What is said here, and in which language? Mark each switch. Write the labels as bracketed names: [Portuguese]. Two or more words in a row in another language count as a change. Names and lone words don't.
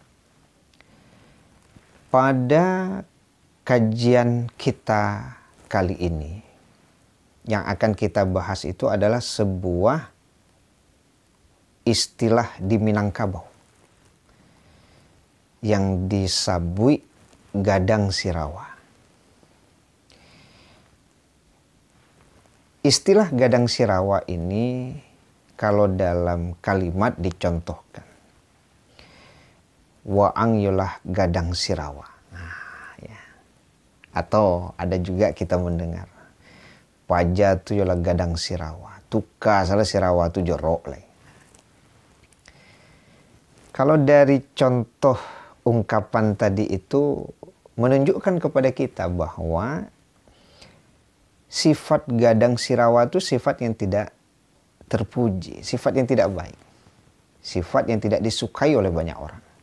[Indonesian] Pada kajian kita kali ini, yang akan kita bahas itu adalah sebuah istilah di Minangkabau yang disabui [Minangkabau] gadang sirawa. [Indonesian] Istilah [Minangkabau] gadang sirawa [Indonesian] ini kalau dalam kalimat dicontohkan, [Minangkabau] waang yolah gadang sirawa. [Indonesian] Nah, ya. Atau ada juga kita mendengar, [Minangkabau] paja tu yolah gadang sirawa, tuka salah sirawa tu jorok lagi. [Indonesian] Kalau dari contoh ungkapan tadi itu menunjukkan kepada kita bahwa sifat [Minangkabau] gadang sirawa [Indonesian] itu sifat yang tidak terpuji, sifat yang tidak baik, sifat yang tidak disukai oleh banyak orang.